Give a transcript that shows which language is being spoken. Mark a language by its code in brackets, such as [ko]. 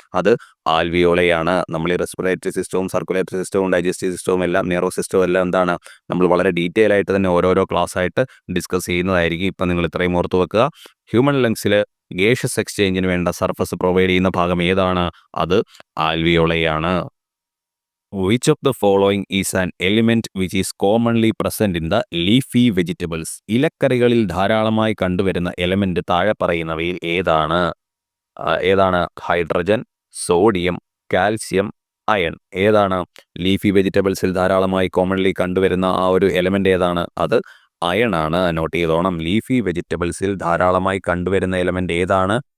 [ml] അത് ആൽവിയോളയാണ്. നമ്മൾ ഈ റെസ്പിറേറ്ററി സിസ്റ്റവും സർക്കുലേറ്ററി സിസ്റ്റവും ഡൈജസ്റ്റീവ് സിസ്റ്റവും എല്ലാം നെർവസ് സിസ്റ്റവും എല്ലാം എന്താണ്, നമ്മൾ വളരെ ഡീറ്റെയിൽ ആയിട്ട് തന്നെ ഓരോരോ ക്ലാസ് ആയിട്ട് ഡിസ്കസ് ചെയ്യുന്നതായിരിക്കും. ഇപ്പം നിങ്ങൾ ഇത്രയും ഓർത്ത് വെക്കുക, ഹ്യൂമൻ ലങ്സിൽ ഗ്യാഷ്യസ് എക്സ്ചേഞ്ചിന് വേണ്ട സർഫസ് പ്രൊവൈഡ് ചെയ്യുന്ന ഭാഗം ഏതാണ്? അത് ആൽവിയോളയാണ്. [en] Which of the following is an element which is commonly present in the leafy vegetables? [ml] ഇലക്കറികളിൽ ധാരാളമായി കണ്ടുവരുന്ന എലമെന്റ് താഴെ പറയുന്നവയിൽ ഏതാണ്? Hydrogen, sodium, calcium, iron. ഏതാണ്? ലീഫി വെജിറ്റബിൾസിൽ ധാരാളമായി കോമൺലി കണ്ടുവരുന്ന ആ ഒരു എലമെന്റ് ഏതാണ്? അത് അയൺ ആണ്. നോട്ട് ചെയ്തോണം. ലീഫി വെജിറ്റബിൾസിൽ ധാരാളമായി കണ്ടുവരുന്ന എലമെന്റ് ഏതാണ്?